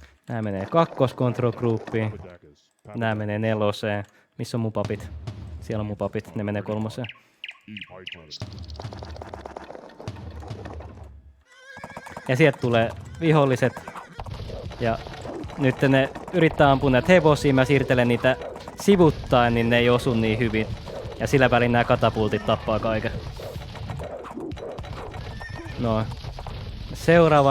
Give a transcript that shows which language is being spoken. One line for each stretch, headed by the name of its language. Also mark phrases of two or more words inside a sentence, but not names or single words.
Finnish: Nää menee 2
English: control groupiin. The deck is
Finnish: Nää menee 4. Missä on mun papit? Siellä on mun papit. Ne menee 3.
English: eat my turn.
Finnish: Ja sieltä tulee viholliset. Ja nyt ne yrittää ampua näitä hevosia. Mä siirtelen niitä sivuttain, niin ne ei osu niin hyvin. Ja sillä välin nämä katapultit tappaa kaiken. No. Seuraava.